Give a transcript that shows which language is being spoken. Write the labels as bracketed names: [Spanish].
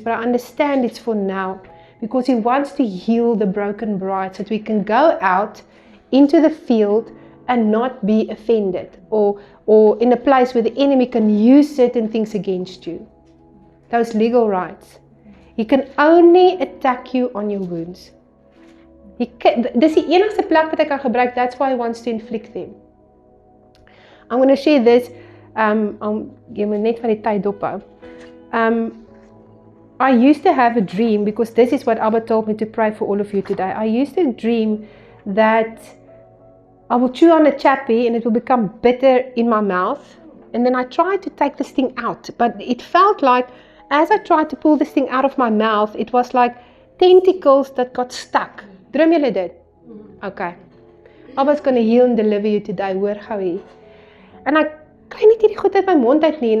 [English] But I understand it's for now. Because He wants to heal the broken bride so that we can go out into the field and not be offended. Or in a place where the enemy can use certain things against you. Those legal rights. He can only attack you on your wounds. [Afrikaans] Dis die enigste plek wat hy kan gebruik. [English] That's why he wants to inflict them. I'm going to share this. [Afrikaans] Jy moet net van die tyd dophou. [English] I used to have a dream, because this is what Abba told me to pray for all of you today. I used to dream that I will chew on a chappy and it will become bitter in my mouth. And then I tried to take this thing out. But it felt like, as I tried to pull this thing out of my mouth, it was like tentacles that got stuck. [Afrikaans] Droom julle dit? [English] Okay. Abba's going to heal and deliver you today. [Afrikaans] Hoor gou hier. En ek kry net hierdie goed uit my mond uit nie.